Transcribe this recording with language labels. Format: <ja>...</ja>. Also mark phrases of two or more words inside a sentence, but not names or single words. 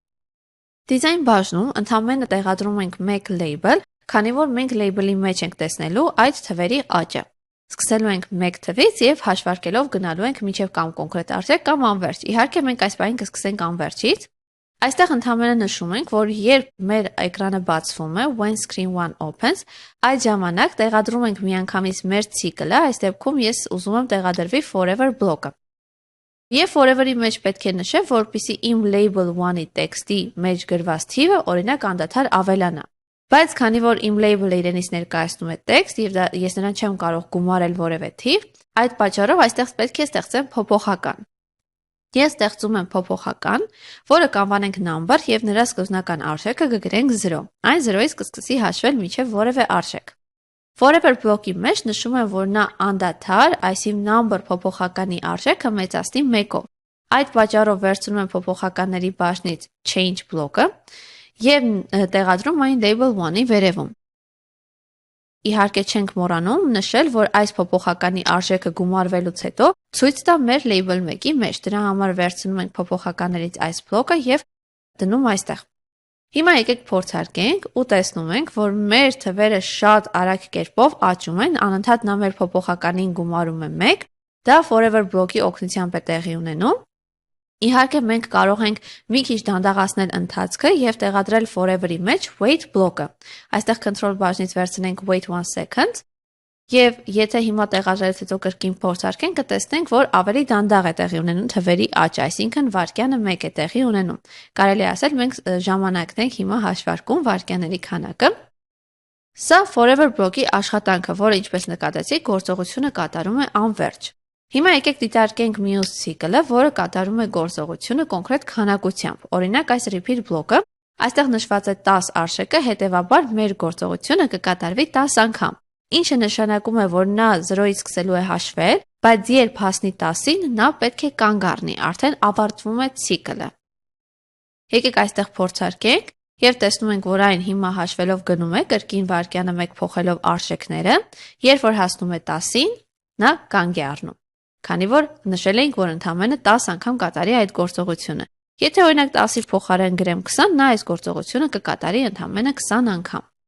<hy>Դիզայն բաժնում ընդհանրապես տեղադրում ենք մեկ label, քանի որ մենք label-ի մեջ ենք տեսնելու այդ թվերի աճը։ Սկսելու ենք 1 թվից եւ հաշվարկելով գնալու ենք մինչև կամ կոնկրետ արժեք կամ անվերջ։ Իհարկե մենք այս բանին կսկսենք անվերջից։ Այստեղ ընդհանրապես նշում ենք, որ երբ մեր էկրանը բացվում է,</hy> <en>when screen 1 opens,</en> <hy>այդ ժամանակ տեղադրում ենք միանգամից մեր ցիկլը, այս դեպքում ես ուզում եմ տեղադրվի</hy> <en>forever block-</en> <hy>ը։ Եվ forever-ի մեջ պետք է նշեմ, որպեսզի իմ label 1-ի տեքստի մեջ գրված թիվը օրինակ անդադար ավելանա։ Բայց քանի որ իմ label-ը իրենից ներկայացնում է տեքստ եւ ես նրան չեմ կարող գումարել որևէ թիվ, այդ պատճառով այստեղ պետք է ստեղծեմ փոփոխական։ Ես ստեղծում եմ փոփոխական, որը կանվանենք number եւ նրա սկզբնական արժեքը կգրենք 0։ Այն 0-ից կսկսի հաշվել մինչև որևէ արժեք։</hy> <en>Forever block-</en> <hy>ի մեջ նշում եմ, որ նա անդադար, այսինքն number փոփոխականի արժեքը մեծացնի 1-ով։ Այդ պատճառով վերցնում եմ փոփոխականների բաժնից</hy> <en>change block-</en> <hy>ը եւ տեղադրում այն label 1-ի վերևում։ Իհարկե չենք մոռանում նշել, որ այս փոփոխականի արժեքը գումարվելուց հետո ցույց տա մեր label 1-ի մեջ։ Դրա համար վերցնում ենք փոփոխականներից այս բլոկը եւ դնում այստեղ։ Հիմա եկեք փորձարկենք ու տեսնում ենք, որ մեր թվերը շատ արագ կերպով աճում են, անընդհատ նա մեր փոփոխականին գումարում է 1, դա</hy> <en>forever block-</en> <hy>ի օգնությամբ է տեղի ունենում։ Իհարկե մենք կարող ենք մի քիչ դանդաղացնել ընթացքը եւ տեղադրել forever-ի մեջ</hy> <en>wait block-</en> <hy>ը։ Այստեղ control բաժնից վերցնենք</hy> <en>wait 1 second</en> <hy>Եվ եթե հիմա տեղադրելուց հետո կրկին փորձարկենք, կտեսնենք, որ ավելի դանդաղ է տեղի ունենում թվերի աճ, այսինքն վայրկյանը 1 է տեղի ունենում։ Կարելի է ասել, մենք ժամանակն ենք հիմա հաշվարկում վայրկյանների քանակը։ Սա</hy> <en>forever block-</en> <hy>ի աշխատանքը, որը ինչպես նկատեցիք, գործողությունը կատարում է անվերջ։ Հիմա եկեք դիտարկենք մյուս ցիկլը, որը կատարում է գործողությունը կոնկրետ քանակությամբ։ Օրինակ, այս</hy> <en>repeat block-</en> <hy>ը, այստեղ նշված է 10 արժեքը, հետևաբար մեր գործողությունը կկատարվի 10 անգամ։ Ինչը նշանակում է, որ նա 0-ից սկսելու է հաշվել, բայց երբ հասնի 10-ին, նա պետք է կանգ առնի, արդեն ավարտվում է ցիկլը։ Եկեք այստեղ փորձարկենք եւ տեսնում ենք, որ այն հիմա հաշվելով գնում է, կրկին վայրկյանը 1 փոխելով արժեքները, երբ որ հասնում է 10-ին, նա կանգ է առնում։ Քանի որ նշել էինք, որ ընդամենը 10 անգամ կատարի այդ գործողությունը։ Եթե օրինակ 10-ի փոխարեն գրեմ 20, նա այս գործողությունը կկատարի ընդամենը 20 անգամ։</hy>